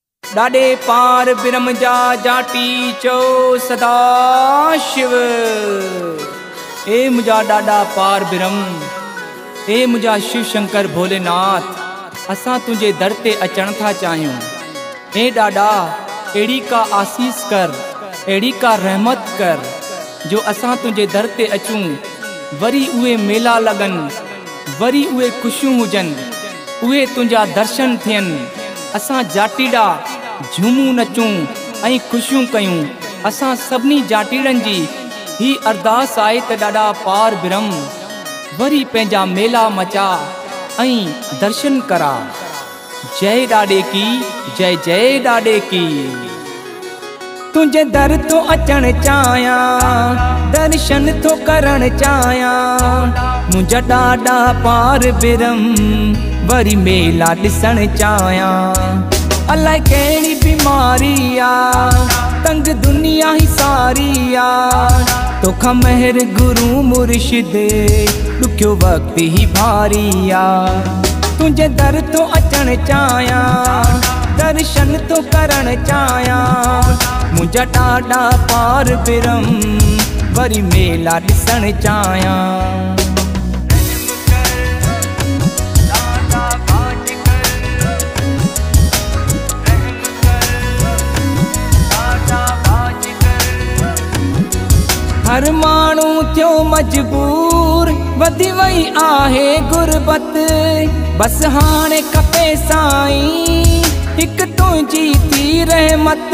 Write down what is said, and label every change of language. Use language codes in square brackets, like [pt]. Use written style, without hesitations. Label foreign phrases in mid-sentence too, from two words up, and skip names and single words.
[sd] डाडे पार ब्रह्म जा जाटी चो सदा शिव। ए मुझा डाडा पार ब्रह्म, ए मुझा शिव शंकर भोलेनाथ, असां तुझे दर ते अचण था चाहियूं। ए डाडा एड़ी का आसीस कर, एड़ी का रहमत कर, जो असां तुझे दर ते अचूं, वरी उहे मेला लगन, वरी उहे खुशियूं हुजन, उहे तुझा दर्शन थियन। असां जाटीड़ा झूमूं नचूं ऐं खुशियूं कयूं। असां सभिनी जाटीड़नि जी ही अरदास आहे त डाडा पार ब्रह्म वरी पंहिंजा मेला मचा ऐं दर्शन करा। [hi] जय डाडे की, जय जय डाडे की। [sd] तुझे दर तो अचण चाहियां, दर्शन तो करण चाहियां। मुझा डाडा पार ब्रह्म वरी मेला ॾिसण चाहियां। अलाए कहिड़ी बीमारी आ, तंग दुनिया ही सारी आ, तोखा महर गुरु मुर्शिद ॾुखियो वक्त ही भारी आ। तुझे दर तो अचण चाहियां, दर्शन तो करण चाहियां। मुझा डाडा पार ब्रह्म वरी मेला ॾिसण चाहियां। हर माण्हू थियो मजबूर, वधी वई आहे गुरबत, बस हाणे खपे साईं हिक तुझी थी रहमत।